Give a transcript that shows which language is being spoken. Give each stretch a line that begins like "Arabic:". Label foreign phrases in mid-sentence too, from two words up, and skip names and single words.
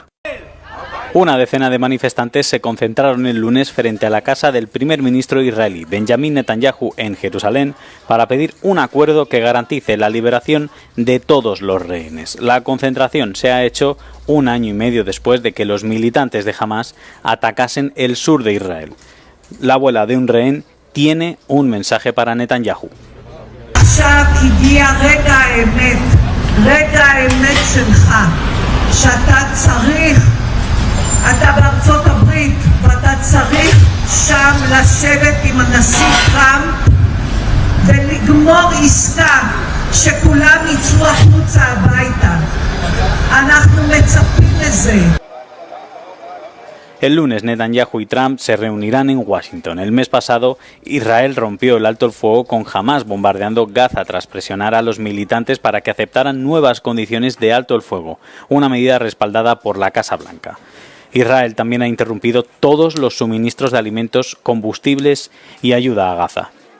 Spanish: Una decena de manifestantes se concentraron el lunes frente a la casa del primer ministro israelí, Benjamin Netanyahu, en Jerusalén, para pedir un acuerdo que garantice la liberación de todos los rehenes. La concentración se ha hecho un año y medio después de que los militantes de Hamás atacasen el sur de Israel. La abuela de un rehén tiene un mensaje para Netanyahu.
Hebrew: עכשיו הגיע רגע האמת, רגע האמת שלך, שאתה צריך, אתה בארצות הברית, ואתה צריך שם לשבת עם הנשיא טראמפ ולגמור עסקה שכולם יצאו החוצה הביתה. אנחנו מצפים לזה.
Spanish: El lunes Netanyahu y Trump se reunirán en Washington. El mes pasado, Israel rompió el alto el fuego con Hamás bombardeando Gaza tras presionar a los militantes para que aceptaran nuevas condiciones de alto el fuego, una medida respaldada por la Casa Blanca. Israel también ha interrumpido todos los suministros de alimentos, combustibles y ayuda a Gaza.